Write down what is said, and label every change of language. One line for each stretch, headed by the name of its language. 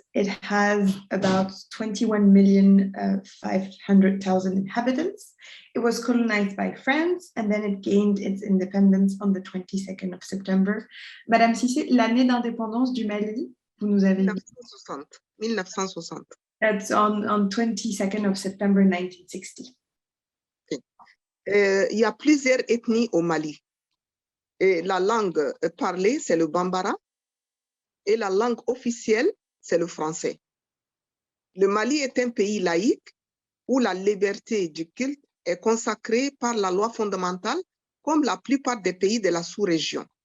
English: It has about 21,500,000 inhabitants. It was colonized by France, and then it gained its independence on the 22nd of September.
French: Madame Cissé, l'année d'indépendance du Mali, vous nous avez 1960. 1960.
English: That's on 22nd of September 1960.
French: Il y a plusieurs ethnies au Mali. Et la langue parlée, c'est le bambara. Et la langue officielle, c'est le français. Le Mali est un pays laïque où la liberté du culte est consacrée par la loi fondamentale, comme la plupart des pays de la sous-région.